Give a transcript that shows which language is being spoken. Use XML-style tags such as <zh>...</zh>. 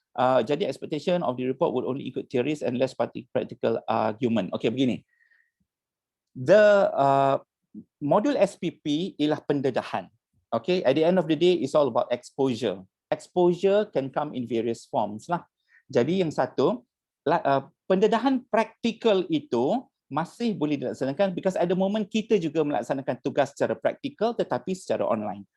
<ms>Jadi</ms> <en>expectation of the report would only include theories and less practical argument.</en> <ms>Okey, begini. The modul SPP ialah pendedahan.</ms> <en>Okay, at the end of the day, it's all about exposure. Exposure can come in various forms lah.</en> <ms>Jadi yang satu, pendedahan praktikal itu masih boleh dilaksanakan</ms> <en>because at the moment</en> <ms>kita juga melaksanakan tugas secara praktikal tetapi secara online.</ms>